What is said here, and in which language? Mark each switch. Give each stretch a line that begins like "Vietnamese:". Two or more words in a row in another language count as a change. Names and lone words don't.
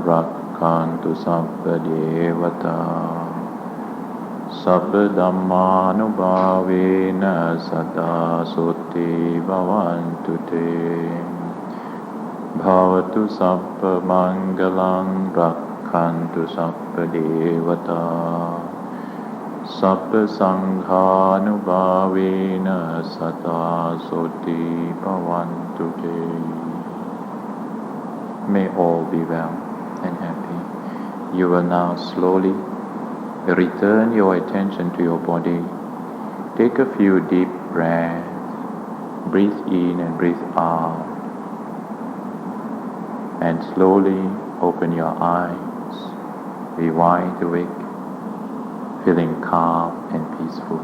Pali: Rakkantu Sappa Devata Sabba Dhammanubhavena Sada Soti Bhavantu Te Bhavatu Sappa Mangalang Rakkantu Sappa Devata Sabba Sanghanubhavena Sada Soti Bhavantu Te.
English: May all be well and happy. You will now slowly return your attention to your body. Take a few deep breaths. Breathe in and breathe out. And slowly open your eyes, be wide awake, feeling calm and peaceful.